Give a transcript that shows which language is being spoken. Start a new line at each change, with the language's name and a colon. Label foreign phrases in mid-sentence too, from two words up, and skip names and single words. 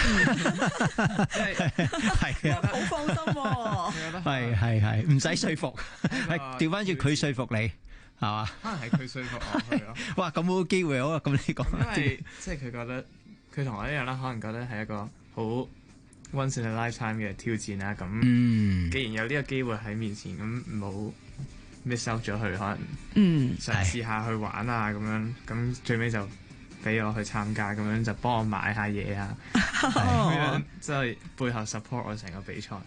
Cantonese: 係啊，好放心喎，係唔使說服，係調翻轉佢說服你，係嘛？可能係佢說服我去咯。哇，咁好機會好啊！咁你講，因為即係佢覺得佢同我一樣啦，可能覺得係一個好
English: once in a lifetime
Cantonese: 嘅挑戰啦。咁既然有呢個機會喺面前，咁唔好
English: miss out
Cantonese: 咗佢，可能嘗試下去玩啊咁樣，咁最尾就俾我去參加，咁樣就幫我買下嘢啊，咁樣即係背後 support 我成個比賽。